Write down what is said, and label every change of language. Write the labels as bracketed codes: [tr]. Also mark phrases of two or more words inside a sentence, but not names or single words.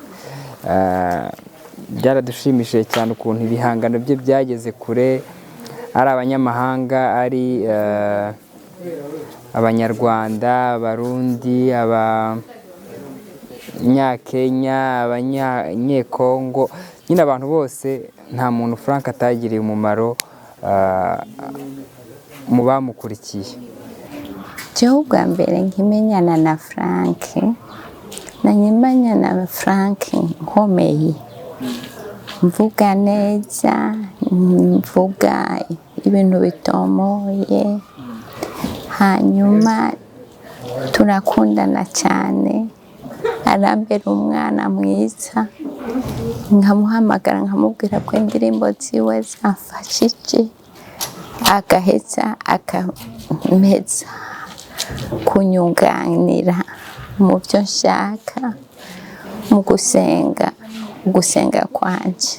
[rw] Byaradushimishije cyane ukuntu ibihangano bye byageze kure, ari abanyamahanga, ari abanyarwanda, abarundi, abanyakenya, abanyekongo, nyine abantu bose, nta muntu Frank atagiriye umumaro mu bamukurikiye. [rn] Jewe ubwa mbere nkimenyana na Frank, nanyimanya na Frank nkomeye, mvuga neza, mvuga ibintu bitomoye, hanyuma turakundana cyane, arambera umwana mwiza, nkamuhamagara nkamubwira ko indirimbo ziwe zamfashije, agaheza akameza kunyunganira mu byo nshaka mu gusenga kwanje.